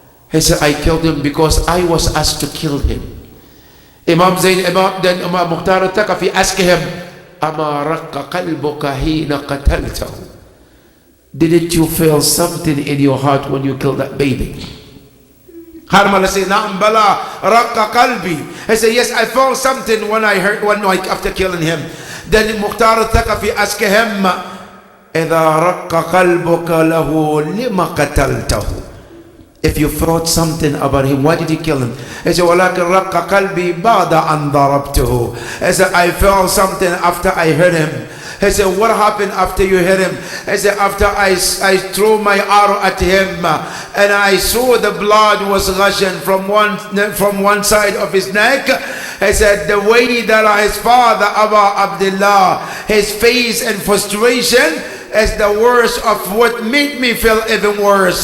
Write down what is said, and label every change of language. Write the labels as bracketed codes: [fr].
[en] He said, I killed him because I was asked to kill him. Then Imam Mukhtar al-Thaqafi asked him, [ar] Ama raqqa qalbuka hina qataltahu. [en] Didn't you feel something in your heart when you killed that baby? Harmala said, [ar] Na'am bala raqqa qalbi. [en] He said, yes, I felt something when I heard, after killing him. Then Mukhtar al-Thaqafi asked him, [ar] إذا رق قلبك له لما قتلته. [en] If you thought something about him, why did you kill him? He said, [ar] وَلَكِنْ رَقَّ قَلْبِي بَعْدَ أَنْ ضَرَبْتُهُ. [en] He said, I felt something after I heard him. He said, what happened after you hit him? He said, after I threw my arrow at him, and I saw the blood was gushing from one side of his neck. He said, the way that his father, Abu Abdullah, his face and frustration is the worst of what made me feel even worse.